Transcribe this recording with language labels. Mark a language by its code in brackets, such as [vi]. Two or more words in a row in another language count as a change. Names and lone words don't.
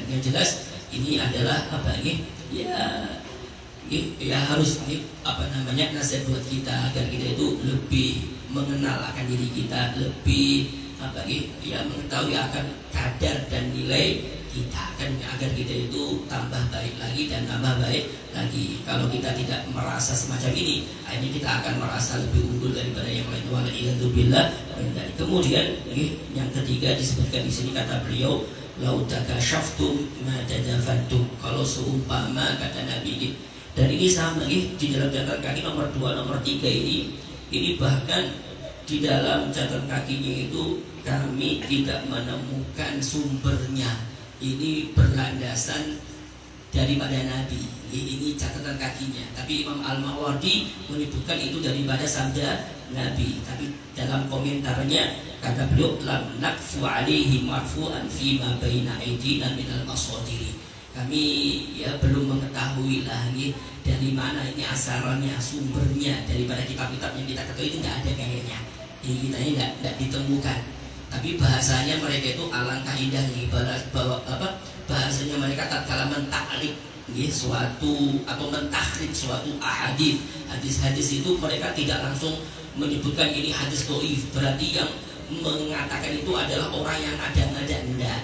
[id] Yang jelas ini adalah ya harus nasihat buat kita agar kita itu lebih mengenal akan diri kita, lebih mengetahui akan kadar dan nilai kita, kan agar kita itu tambah baik lagi dan tambah baik lagi. Kalau kita tidak merasa semacam ini, akhirnya kita akan merasa lebih unggul daripada yang lain. Waliyadzubillah. Kemudian yang ketiga disebutkan di sini, kata beliau, [ar] لو تكاشفتم ما تدافنتم. [id] Kalau seumpama, kata Nabi, dan ini sama di dalam catatan kaki nomor 2, nomor 3 ini bahkan di dalam catatan kakinya itu kami tidak menemukan sumbernya. Ini berlandasan daripada Nabi. Ini catatan kakinya. Tapi Imam Al-Mawardi menyebutkan itu daripada sabda Nabi. Tapi dalam komentarnya kata beliau, [ar] لم نقف عليه مرفوعا فيما بين أيدينا من المصادر. [id] Kami belum mengetahui lagi dari mana ini asalnya, sumbernya daripada kitab-kitab yang kita ketahui itu tidak ada kayaknya. Jadi kita ini tidak ditemukan. Tapi bahasanya mereka itu alangkah indahnya, bahasanya mereka tatkala mentakrib suatu atau mentakrib suatu hadis itu mereka tidak langsung menyebutkan ini hadis dhaif, berarti yang mengatakan itu adalah orang yang ada-ada, enggak.